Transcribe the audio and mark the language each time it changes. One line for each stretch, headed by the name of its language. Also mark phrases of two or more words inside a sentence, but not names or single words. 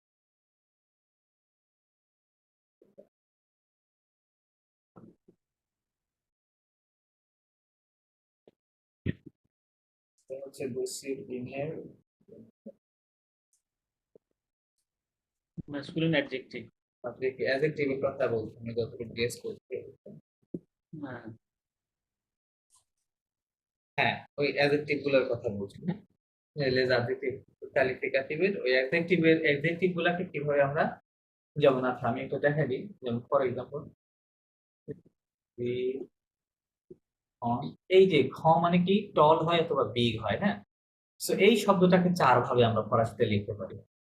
Bangla: এটা হচ্ছে বসির দিনের
English: masculine adjective।
Bangla: আপনি অ্যাডজেক্টিভের কথা বলছেন, আমি যতটুকু গেস করছি। হ্যাঁ, হ্যাঁ, ওই অ্যাডজেক্টিভ গুলোর কথা বলছি, হ্যাঁ?
French: les adjectives qualificative
Bangla: ওই অ্যাডজেক্টিভ গুলাকে কিভাবে আমরা, যেমন আচ্ছা আমি একটু দেখাই দিই, যেমন
English: for example
Bangla: এই যে ঘ মানে কি টল হয় অথবা বিগ হয়, হ্যাঁ? সো এই শব্দটাকে ৪ ভাবে আমরা ফরাসিতে লিখতে পারি।